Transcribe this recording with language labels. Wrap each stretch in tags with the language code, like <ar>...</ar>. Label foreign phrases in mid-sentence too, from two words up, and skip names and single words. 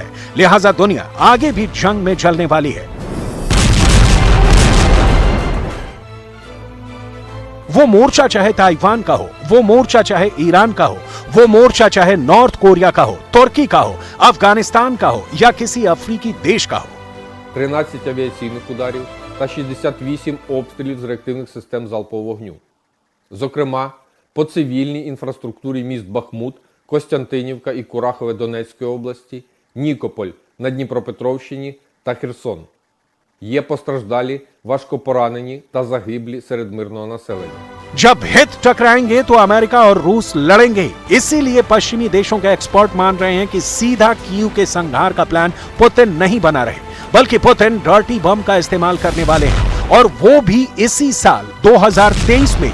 <hi>लिहाजा दुनिया आगे भी जंग में जलने वाली है। वो मोर्चा चाहे ताइवान का हो, वो मोर्चा चाहे ईरान का हो, वो मोर्चा चाहे नॉर्थ कोरिया का हो, तुर्की का हो, अफगानिस्तान का हो या किसी अफ्रीकी देश का हो।</hi> <uk>13 авіаційних ударів та 68 обстрілів з реактивних систем залпового вогню. Зокрема, по цивільній інфраструктурі міст Бахмут, Костянтинівка і Курахове Донецької області, Нікополь на Дніпропетровщині та Херсон. Є постраждалі, важко поранені та загиблі серед мирного населення.</uk> <hi>जब हित टकराएंगे तो अमेरिका और रूस लड़ेंगे। इसीलिए पश्चिमी देशों के एक्सपर्ट मान रहे हैं कि सीधा कीव के संहार का प्लान पुतिन नहीं बना रहे, बल्कि पुतिन</hi> <en>dirty bomb</en> <hi>का इस्तेमाल करने वाले हैं, और वो भी इसी साल 2023 में।</hi>